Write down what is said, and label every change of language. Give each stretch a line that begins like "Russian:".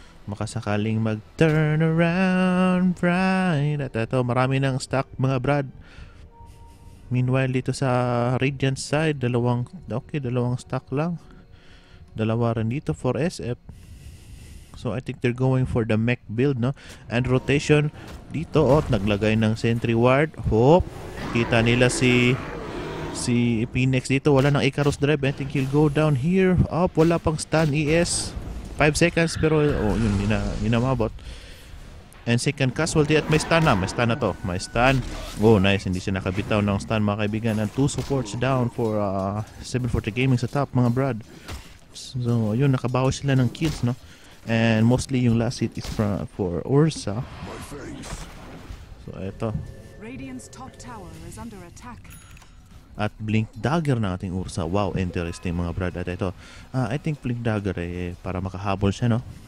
Filipino: Makasakaling mag-turn around right. At ito, marami ng stock, mga Brad. Meanwhile, dito sa Radiant side, dalawang stock lang. Dalawa rin dito for SF.
English: So, I think they're going for the mech build, no? And rotation dito,
Filipino: naglagay ng sentry ward. Hope, kita nila si Phoenix dito. Wala ng Icarus drive.
English: I think he'll go down here.
Filipino: Wala pang stun ES. 5 seconds pero yun, hindi na mabot.
English: And second casualty
Filipino: at may stun na to. May stun.
English: Oh, nice.
Filipino: Hindi siya nakabitaw ng stun, mga kaibigan.
English: And 2 supports down for 740 Gaming
Filipino: sa top, mga Brad. So, yun, nakabawi sila ng kills, no?
English: And mostly yung last hit is for Ursa.
Filipino: So, eto.
English: Radiant's top tower is under attack.
Filipino: At Blink Dagger na ating Ursa.
English: Wow, interesting,
Filipino: mga Brad. At ito, I think Blink Dagger para makahabol siya, no?